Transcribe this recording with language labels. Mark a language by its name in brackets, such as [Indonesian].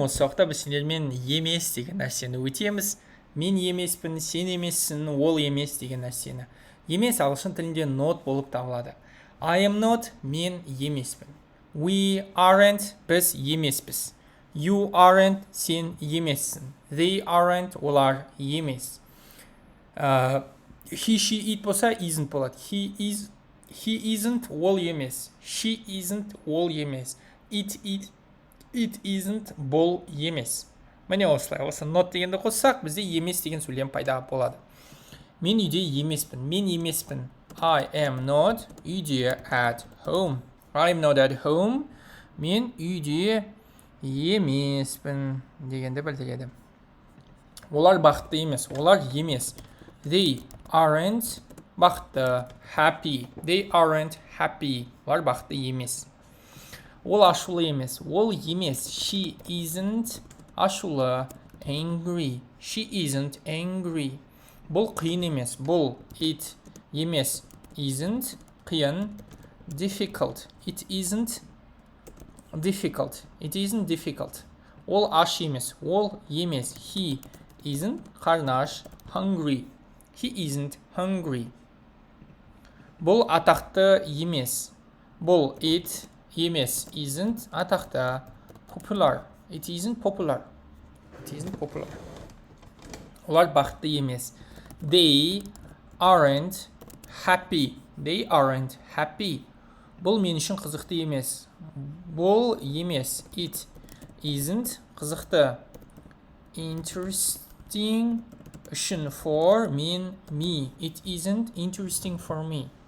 [Kazakh] Осы уақытта біз сендермен емес деген нәрсені өтеміз. Мен емеспін, сен емессің, ол емес деген нәрсені. Емес ағылшын тілінде not болып табылады. [English] I am not, [Kazakh] мен емеспін. [English] We aren't, [Kazakh] біз емеспіз. [English] You aren't, [Kazakh] сен емессің. [English] They aren't, [Kazakh] олар емес. [English] He, she, it [Kazakh] болса [English] isn't [Kazakh] болады. [English] He isn't, [Kazakh] ол емес. [English] She isn't, ол емес. It isn't, [Kazakh] бұл емес. Міне осылай. Осы [English] not [Kazakh] дегенді қоссақ, бізде емес деген сөйлем пайда болады. Мен үйде емеспін. Мен емеспін. [English] I am not [Kazakh] үйде [English] at home. I am not at home. [Kazakh] Мен үйде емеспін дегенді білдіреді. Олар бақытты емес. Олар емес. [English] They aren't [Kazakh] бақытты. [English] Happy. They aren't happy. [Kazakh] Олар бақытты емес. Ол ашулы емес. Ол емес. [English] She isn't [Kazakh] ашулы. [English] Angry. She isn't angry. [Kazakh] Бұл қиын емес. Бұл [English] it [Kazakh] емес. [English] Isn't [Kazakh] қиын. [English] Difficult. It isn't difficult. It isn't difficult. [Kazakh] Ол аш емес. Ол емес. [English] He isn't [Kazakh] қарны аш. [English] Hungry. He isn't hungry. [Kazakh] Бұл атақты емес. Бұл [English] it [Kazakh] емес. [English] Isn't [Kazakh] атақты. [English] Popular. It isn't popular. It isn't popular. [Kazakh] Олар бақытты емес. [English] They aren't happy. They aren't happy. [Kazakh] Бұл мен үшін қызықты емес. Бұл емес. [English] It isn't [Kazakh] қызықты. [English] Interesting [Kazakh] үшін [English] for [Kazakh] мен [English] me. It isn't interesting for me.